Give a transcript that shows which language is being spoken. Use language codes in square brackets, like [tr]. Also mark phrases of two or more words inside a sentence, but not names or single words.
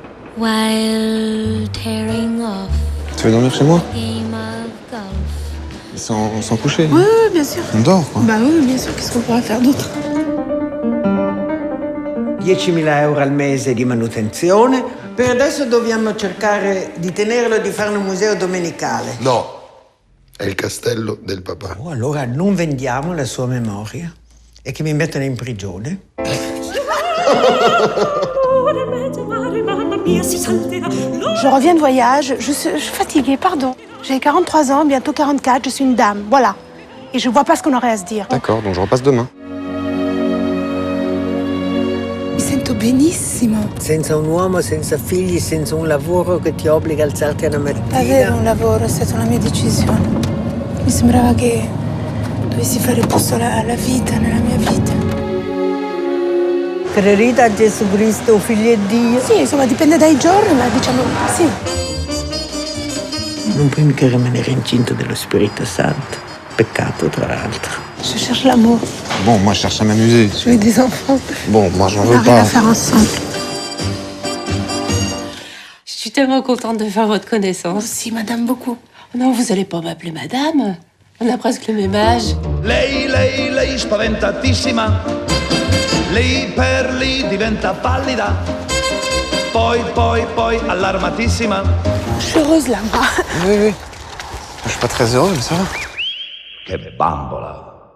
[en] While tearing off [fr] Tu veux dormir chez moi? [en] game of golf. [fr] Sans coucher? Oui, oui, bien sûr. On dort, quoi. Bah oui, bien sûr, qu'est-ce qu'on pourrait faire d'autre? [it] 10.000 euro al mese di manutenzione. Per adesso dobbiamo cercare di tenerlo e di fare un museo domenicale. No, è il castello del papà. Oh, allora non vendiamo la sua memoria e che mi mettono in prigione. [fr] Je reviens de voyage, je suis fatiguée, pardon. J'ai 43 ans, bientôt 44, je suis une dame, voilà. Et je vois pas ce qu'on aurait à se dire. D'accord, donc je repasse demain. [it] Mi sento benissimo. Senza un uomo, senza figli, senza un lavoro che ti obbliga a alzarti una mattina. Avere un lavoro è stata una mia decisione. Mi sembrava che dovessi fare posto alla vita, nella mia vita. Credete a Gesù Cristo, figlio di Dio? Sì, insomma, dipende dai giorni, ma diciamo sì. Non puoi mica rimanere incinta dello Spirito Santo. Peccato, tra l'altro. [fr] Je cherche l'amour. Bon, moi, je cherche à m'amuser. Je veux des enfants. Bon, moi, j'en On veux a rien à pas. faire ensemble. Je suis tellement contente de faire votre connaissance. Aussi, madame, beaucoup. Non, vous allez pas m'appeler madame. On a presque le même âge. [it] Lei spaventatissima. Lì per lì diventa pallida. Poi allarmatissima. [fr] Je suis heureuse là, moi. Oui, oui. Je suis pas très heureux, mais ça va. [it] Che bambola.